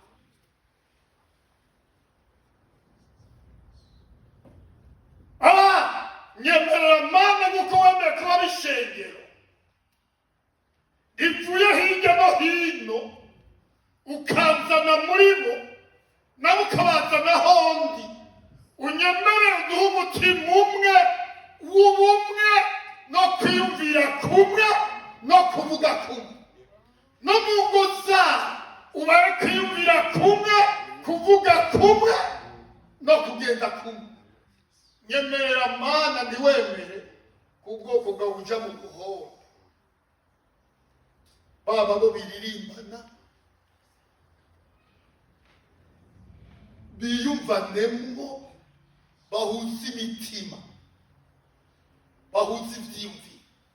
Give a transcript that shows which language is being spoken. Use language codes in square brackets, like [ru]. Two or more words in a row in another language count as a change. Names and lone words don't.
[rn] Nyemerera Mana nk'uko wemeye kuba bishengero ivuye hirya no hino ukanzana muri bo nawe ukabazana hondi, unyemerere uduhe umutima umwe w'ubumwe no kwiyumvira kumwe no kuvuga kumwe, no mu ngo zabo ubare kwiyumvira kumwe, kuvuga kumwe no kugenda kumwe. Nyemerera Mana ntiwemere kubwoko bwawe uja mu guhora, baba bo biririmbana biyumvanemwo, bahuza imitima, bahuza ivyiyumviro.